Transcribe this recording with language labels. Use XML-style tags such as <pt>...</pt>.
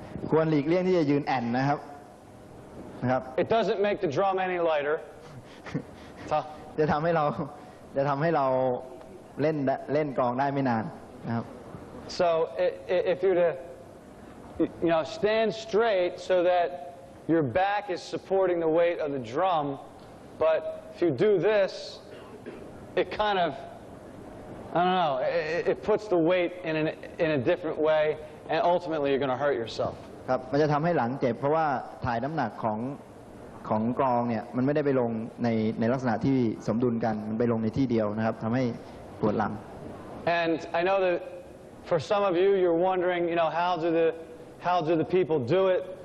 <th>ควรหลีกเลี่ยงที่จะยืนแอนนะครับ</th> <en>It doesn't make the drum any lighter.</en> <th>จะทำให้เราเล่นกลองได้ไม่นานนะครับ</th> <en>So if you're to, stand straight so that your back is supporting the weight of the drum, but if you do this, it kind of, I don't know, it puts the weight in a different way, and ultimately you're going to hurt yourself.</en> <th>ครับมันจะทำให้หลังเจ็บเพราะว่าถ่ายน้ำหนักของกลองเนี่ยมันไม่ได้ไปลงในลักษณะที่สมดุลกันมันไปลงในที่เดียวนะครับทำให้ปวดหลัง</th> <en>And I know that for some of you, you're wondering, how do the people do it?</en>